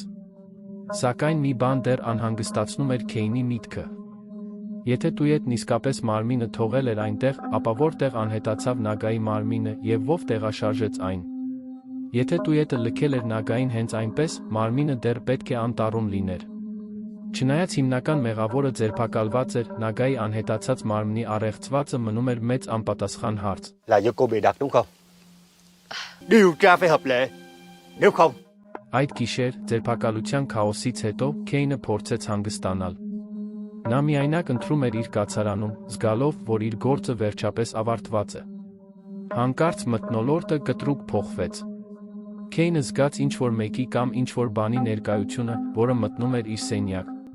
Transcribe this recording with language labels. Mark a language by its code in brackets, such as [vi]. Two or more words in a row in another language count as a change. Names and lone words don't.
[hy] Սակայն մի բան դեռ անհանգստացնում էր Քեյնի միտքը։ Եթե Տույետն իսկապես մարմինը թողել էր այնտեղ, ապա որտեղ անհետացավ Նագայի մարմինը եւ ով տեղաշարժեց այն։ Եթե Տույետը լքել էր Նագային հենց այնպես, մարմինը դեռ պետք է անտառում լիներ։ Չնայած հիմնական մեղավորը ձերբակալված էր, Նագայի անհետացած մարմնի առեղծվածը մնում էր մեծ անպատասխան հարց։ [vi] Là do cô bị đặt đúng không? Điều tra phải hợp lệ. Nếu không, [hy] Այդ գիշեր, ձերբակալության քաոսից հետո, Քեյնը փորձեց հանգստանալ։ Նա միայնակ ընթրում էր իր կացարանում, զգալով, որ իր գործը վերջապես ավարտված է։ Հանկարծ մթնոլորտը կտրուկ փոխվեց։ Քեյնը զգաց ինչ-որ մեկի կամ ինչ-որ բանի ներկայությունը, որը մտնում էր իր սենյակ։